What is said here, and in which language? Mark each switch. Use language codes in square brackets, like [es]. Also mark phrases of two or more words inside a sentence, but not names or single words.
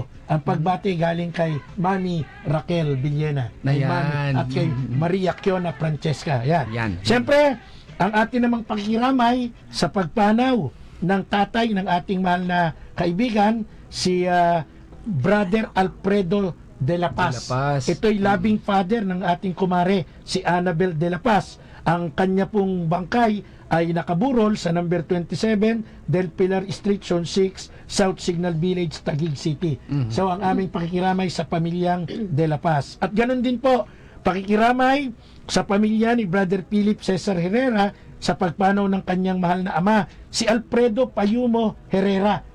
[tl] Ang pagbati galing kay Mami Raquel Villena. Kay Ayan. Mami at kay Maria Kiona Francesca. Yan. Yan. Siyempre, ang atin namang pakikiramay sa pagpanaw ng tatay ng ating mahal na kaibigan, si Brother Alfredo de la Paz. De la Paz. Ito'y [en] loving father [tl] ng ating kumare, si Annabel de la Paz. Ang kanya pong bangkay ay nakaburol sa number 27 Del Pilar Street, Zone 6, South Signal Village, Taguig City. So ang aming pakikiramay sa pamilyang De La Paz. At ganun din po, pakikiramay sa pamilya ni Brother Philip Cesar Herrera sa pagpanaw ng kanyang mahal na ama, si Alfredo Payumo Herrera.